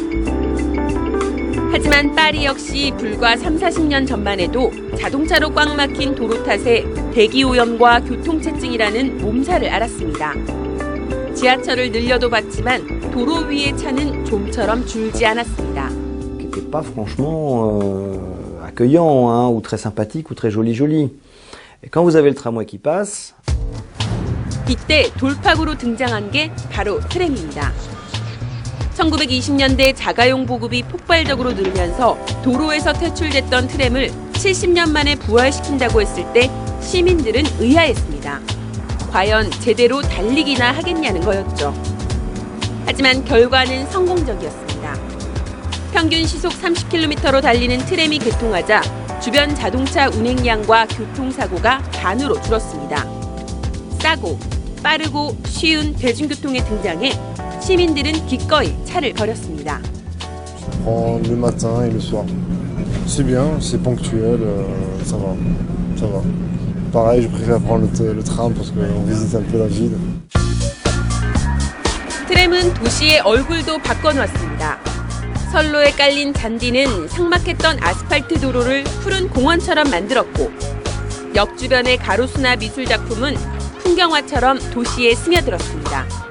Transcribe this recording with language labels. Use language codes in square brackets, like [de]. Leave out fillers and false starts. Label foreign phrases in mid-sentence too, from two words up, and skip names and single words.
[ko] 하지만 파리 역시 불과 3, 40년 전만 해도 자동차로 꽉 막힌 도로 탓에 대기오염과 교통체증이라는 몸살을 앓았습니다. 지하철을 늘려도 봤지만 도로 위의 차는 좀처럼 줄지 않았습니다. [fr] C'était pas franchement accueillant ou très sympathique ou très joli. Et quand vous avez le tramway qui passe. [ko] 이때 돌파구로 등장한 게 바로 트램입니다. 1920년대 자가용 보급이 폭발적으로 늘면서 도로에서 퇴출됐던 트램을 70년 만에 부활시킨다고 했을 때 시민들은 의아했습니다. 과연 제대로 달리기나 하겠냐는 거였죠. 하지만 결과는 성공적이었습니다. 평균 시속 30km로 달리는 트램이 개통하자 주변 자동차 운행량과 교통사고가 반으로 줄었습니다. 싸고 빠르고 쉬운 대중교통의 등장에 시민들은 기꺼이 차를 버렸습니다. [fr] Le matin et le soir. C'est bien, c'est ponctuel, ça va. Pareil, je préfère prendre le tram parce qu'on visite un peu la ville. [ko] 트램은 도시의 얼굴도 바꿔놓았습니다. 선로에 깔린 잔디는 삭막했던 아스팔트 도로를 푸른 공원처럼 만들었고 역 주변의 가로수나 미술 작품은 풍경화처럼 도시에 스며들었습니다.